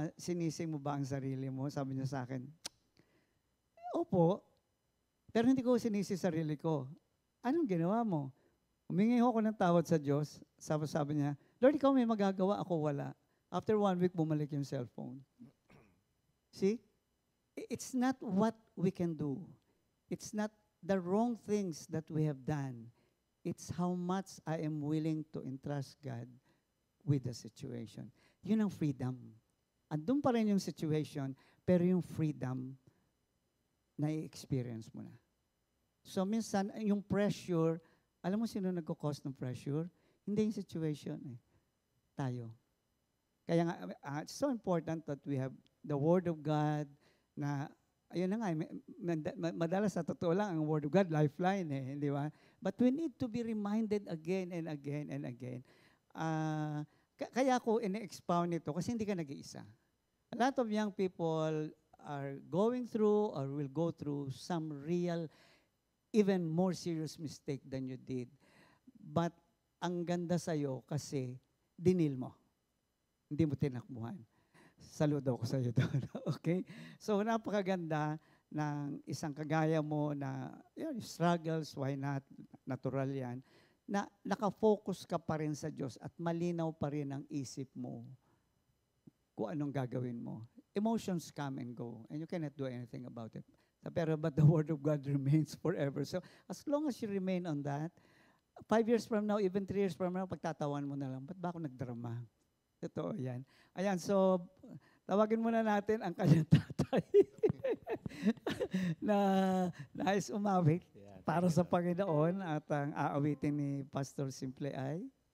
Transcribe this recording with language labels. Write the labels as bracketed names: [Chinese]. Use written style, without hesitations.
[Filipino] Sinising mo ba ang sarili mo? Sabi niya sa akin, opo, pero hindi ko sinisi sarili ko. Anong ginawa mo? Humingi ako ng tawad sa Diyos. Sabi niya, Lord, ikaw may magagawa, ako wala. [English] After 1 week, [Filipino] bumalik yung cellphone. [English] See? It's not what we can do. It's not the wrong things that we have done. It's how much I am willing to entrust God with the situation. [Filipino] Yun ang freedom. Andun pa rin yung situation, pero yung freedom na i-experience mo na. So minsan, yung pressure, alam mo sino nagko-cause ng pressure? Hindi yung situation tayo. Kaya nga, [English] it's so important that we have the Word of God na [Filipino] ayun na nga, madalas sa totoo lang, ang Word of God, lifeline di ba? [English] But we need to be reminded again and again and again. [Filipino] Kaya ako in-expound ito kasi hindi ka nag-iisa. [English] A lot of young people are going through or will go through some real, even more serious mistake than you did. [Filipino] But ang ganda sa'yo kasi dinil mo. Hindi mo tinakbuhan. Saludo ko sa'yo doon. Okay? So napakaganda ng isang kagaya mo na struggles, [English] why not? [Filipino] Natural yan. Na nakafocus ka pa rin sa Diyos at malinaw pa rin ang isip mo kung anong gagawin mo. [English] Emotions come and go and you cannot do anything about it. But the Word of God remains forever. So as long as you remain on that, 5 years from now, even 3 years from now, [Filipino] pagtatawan mo na lang, ba't ba ako nagdrama? Totoo yan. Ayan, so tawagin muna natin ang kanyang tatay na nais umawit para sa Panginoon at ang aawitin ni Pastor Simple ay